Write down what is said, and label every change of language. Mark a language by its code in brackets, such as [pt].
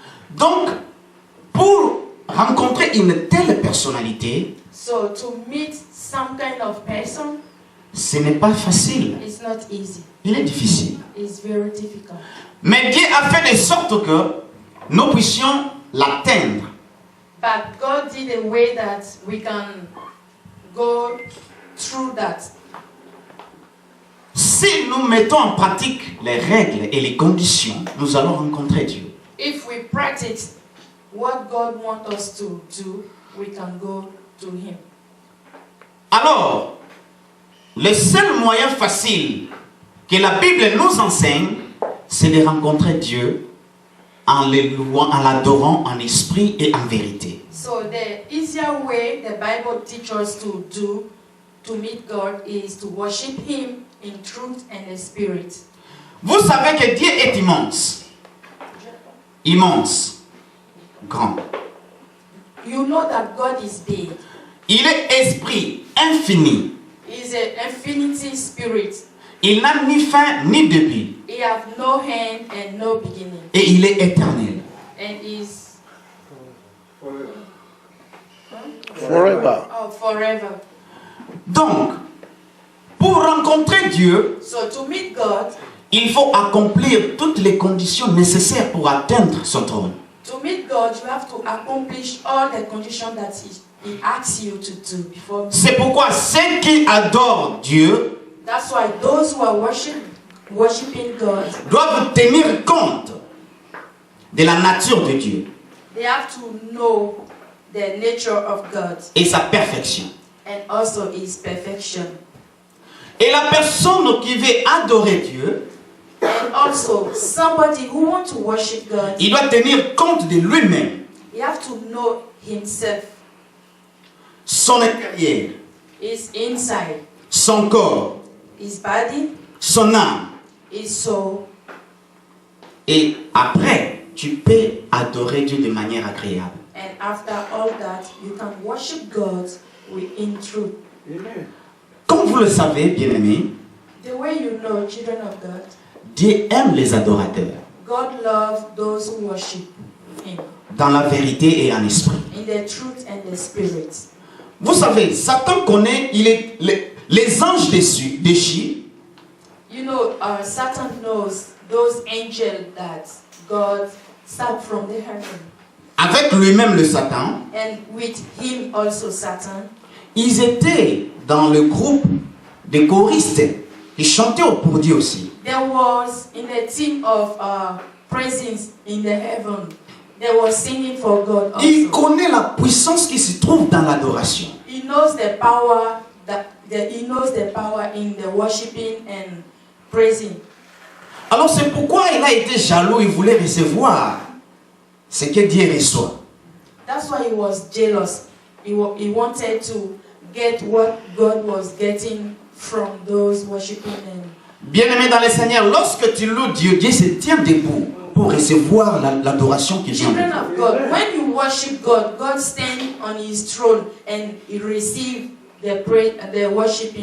[fr] Donc, pour rencontrer une telle personnalité, [en] So to meet some kind of person [fr] ce n'est pas facile. [en] is not easy. [fr] Il est difficile. [en] It's very difficult. [fr] Mais Dieu a fait de sorte que nous puissions l'atteindre. [en] But God did a way that we can go through that. [fr] Si nous mettons en pratique les règles et les conditions, nous allons rencontrer Dieu. [en] If we practice what God wants us to do, we can go to Him. [fr] Alors, le seul moyen facile que la Bible nous enseigne, c'est de rencontrer Dieu en le louant, en l'adorant en esprit et en vérité. [en] So the easier way the Bible teaches us to do to meet God is to worship Him in truth and in spirit. [fr] Vous savez que Dieu est immense. Immense. Grand. [en] You know that God is big. [fr] Il est esprit infini. [en] He's an infinity spirit. [fr] Il n'a ni fin ni début. [en] He have no end and no beginning. [fr] Et il est éternel. [en] And is Forever. forever. [fr] Donc, pour rencontrer Dieu, [en] So to meet God, [fr] il faut accomplir toutes les conditions nécessaires pour atteindre son trône. [en] to meet God, you have to accomplish all the conditions that He asks you to do before. [fr] C'est pourquoi ceux qui adorent Dieu [en] That's why those who are worshiping God, [fr] doivent tenir compte de la nature de Dieu [en] they have to know the nature of God [fr] et sa perfection. [en] and also His perfection. [fr] Et la personne qui veut adorer Dieu, [en] And also, somebody who wants to worship God, [fr] il doit tenir compte de lui-même, [en] he have to know himself, [fr] son intérieur, [en] his inside, [fr] son corps, [en] his body, [fr] son âme. [en] his soul. [fr] Et après, tu peux adorer Dieu de manière agréable. [en] And after all that, you can worship God in truth. [fr] Comme vous le savez, bien-aimés, [en] The way you know, children of God, [fr] Dieu aime les adorateurs [en] God loves those who worship Him [fr] dans la vérité et en esprit. [en] in the truth and the spirit. [fr] Vous savez, Satan connaît les anges déchus. [en] You know, Satan knows those angels that God sent from the heaven. [fr] Avec lui-même le Satan, [en] And with him also Satan. [fr] ils étaient dans le groupe des choristes qui chantaient pour Dieu aussi. [en] There was in the team of praising in the heaven. They were singing for God also. [fr] Il connaît la puissance qui se trouve dans l'adoration. He knows the power he knows the power in the worshiping and praising. Alors c'est pourquoi il a été jaloux, il voulait recevoir ce que Dieu reçoit. [en] That's why he was jealous. He wanted to get what God was getting from those worshiping him. [fr] Bien-aimé dans le Seigneur, lorsque tu loues Dieu, Dieu se tient debout pour recevoir l'adoration qui vient de [en] Children [fr] Dieu. [en] of God, when you worship God, God stands on his throne and he receives the praise and the worshiping.